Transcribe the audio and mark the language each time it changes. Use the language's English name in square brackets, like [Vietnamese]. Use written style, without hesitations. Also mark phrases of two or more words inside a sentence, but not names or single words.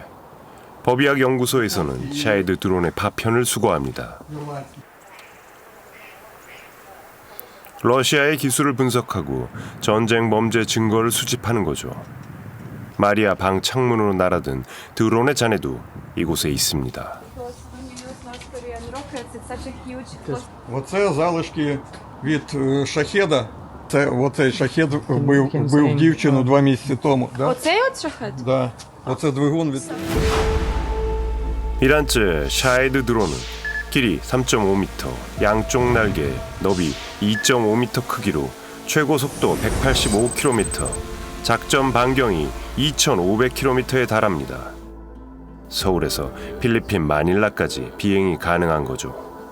[Korean] 법의학 연구소에서는 샤헤드 드론의 파편을 수거합니다. 러시아의 기술을 분석하고 전쟁 범죄 증거를 수집하는 거죠. 마리아 방 창문으로 날아든 드론의 잔해도 이곳에 있습니다. [Ukrainian] Оце залишки від шахеда. Це оцей шахед вбив дівчину 2 місяці тому. Да? Оцей от шахет? Да. Оце двигун від. [Korean] 이란제 샤헤드 드론은 길이 3.5m, 양쪽 날개 너비 2.5m 크기로 최고 속도 185km, 작전 반경이 2,500km에 달합니다. 서울에서 필리핀 마닐라까지 비행이 가능한 거죠.